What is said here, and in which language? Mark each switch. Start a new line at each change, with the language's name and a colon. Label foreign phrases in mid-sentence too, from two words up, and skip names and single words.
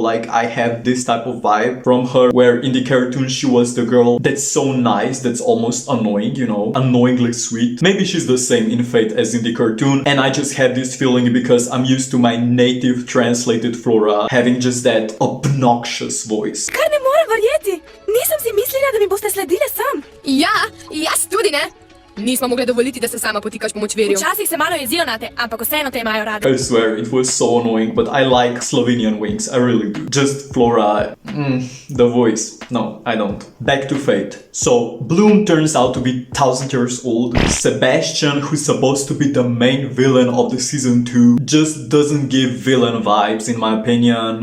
English: Like, I have this type of vibe from her, where in the cartoon she was the girl that's so nice, that's almost annoying, you know, annoyingly sweet. Maybe she's the same in Fate as in the cartoon, and I just had this feeling because I'm used to my native translated Flora having just that obnoxious voice.
Slovenian: Kar ne morem verjeti! Nisem si mislila, da mi boste sledile sam! Ja, jaz tudi ne! Nismo mogli dovoliti, da se sama potikaš po močvirju. Včasih se malo jezijo nate, ampak vseeno te imajo radi.
English: I swear, it was so annoying, but I like Slovenian Winx, I really do. Just Flora, the voice. No, I don't. Back to Fate. So, Bloom turns out to be 1000 years old. Sebastian, who's supposed to be the main villain of the season 2, just doesn't give villain vibes in my opinion.